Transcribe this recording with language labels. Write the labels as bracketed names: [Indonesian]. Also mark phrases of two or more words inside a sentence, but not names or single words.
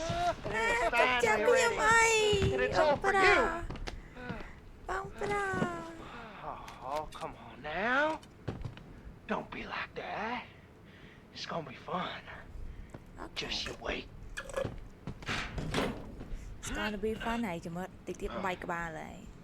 [English] It's finally ready. And it's all for you. [Khmer] បងប្រុស [English] Oh, come on now. Don't be like that. It's gonna be fun. Just you wait. It's gonna be fun [Khmer] ហើយចាំមើលតិចទៀតបាយក្បាលហើយ